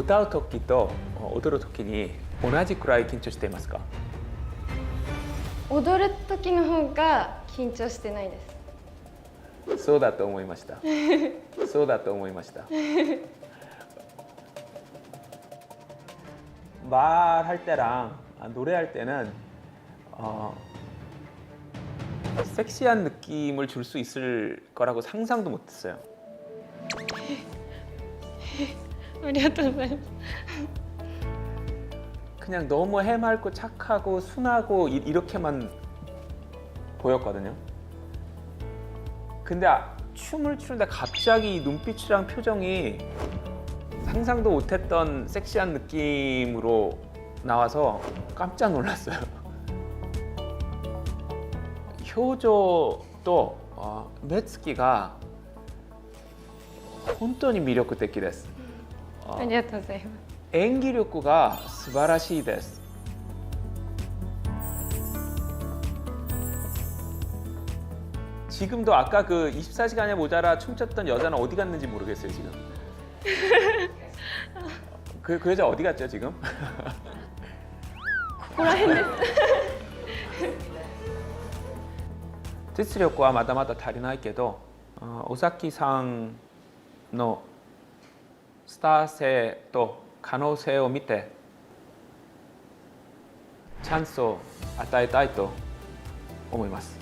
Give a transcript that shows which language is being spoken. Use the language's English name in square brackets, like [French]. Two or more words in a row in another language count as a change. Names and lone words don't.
[Japanese] 歌う時と踊る時に同じくらい緊張していますか？踊る時の方が緊張してないです。そうだと思いました。そうだと思いました。 [Korean] 말할 때랑 노래할 때는 섹시한 느낌을 줄 수 있을 거라고 상상도 못했어요. [Japanese] ありがとうございます。 [Korean] 그냥 너무 해맑고 착하고 순하고 이렇게만 보였거든요. 근데 춤을 추는데 갑자기 이 눈빛이랑 표정이 상상도 못했던 섹시한 느낌으로 나와서 깜짝 놀랐어요. [Japanese] 表情と目つきが本当に魅力的です。ありがとうございます。演技力が素晴らしいです。 [Korean] 지금도 아까 그 24시간의 모자라 춤췄던 여자는 어디 갔는지 모르겠어요 지금. 그 여자 어디 갔죠 지금? [Japanese] ここら辺です。実力はまだまだ足りないけど、尾崎さんのスター性と可能性を見てチャンスを与えたいと思います。